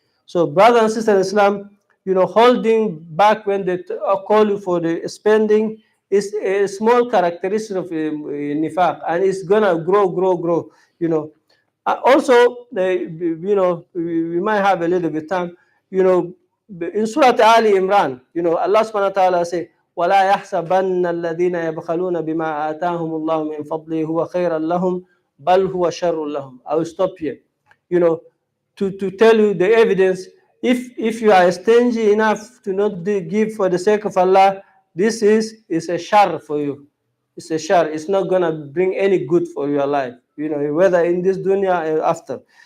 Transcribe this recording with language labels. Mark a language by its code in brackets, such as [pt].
[en] So brothers and sisters in Islam, holding back when they call you for the spending is a small characteristic of nifaq, and it's gonna grow. Also, we might have a little bit time. In Surah Ali Imran, Allah subhanahu wa ta'ala say, [ar] وَلَا يَحْسَبَنَّ الَّذِينَ يَبْخَلُونَ بِمَا آتَاهُمُ اللَّهُ مِنْ فَضْلِهِ هُوَ خَيْرًا لَهُمْ بَلْ هُوَ شَرٌ لَهُمْ. [en] I will stop here. To tell you the evidence, if you are stingy enough to not give for the sake of Allah, this is a shar for you. It's a shar. It's not gonna bring any good for your life, whether in this dunya or after.